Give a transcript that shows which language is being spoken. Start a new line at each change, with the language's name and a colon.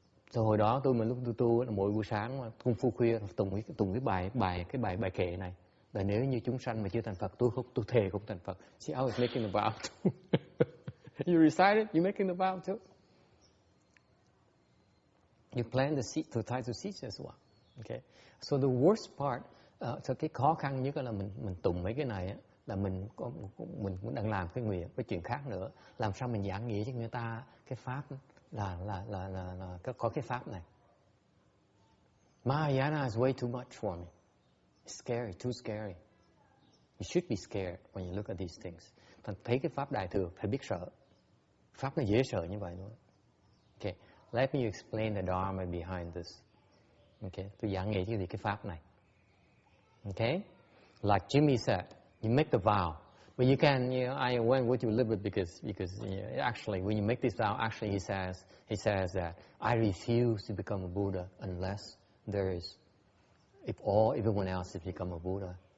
Vietnamese: So hồi đó lúc tôi tu mỗi buổi sáng công phu khuya tùng cái bài kệ này là nếu như chúng sanh mà chưa thành Phật tôi thề không thành Phật.
English: See, I was making the vow too. You recite it, you making the vow too. You plant the seed to tie to seeds as well. Okay. So the worst part, so
Vietnamese: cái khó khăn nhất là mình tùng mấy cái này là mình cũng đang làm cái nguyện cái chuyện khác nữa. Làm sao mình giảng nghĩa cho người ta cái pháp là có cái pháp này.
English: Mahayana is way too much for me. It's scary, too scary. You should be scared when you look at these things.
Vietnamese: Thấy cái pháp đại thừa phải biết sợ. Pháp nó dễ sợ như vậy nữa.
English: Okay, let me explain the Dharma behind this.
Vietnamese: Okay, tôi giảng nghĩa cái gì cái pháp này.
English: Okay, like Jimmy said, you make the vow, but you can, I went with you a little bit because actually when you make this vow, actually he says that I refuse to become a Buddha unless if everyone else has become a Buddha.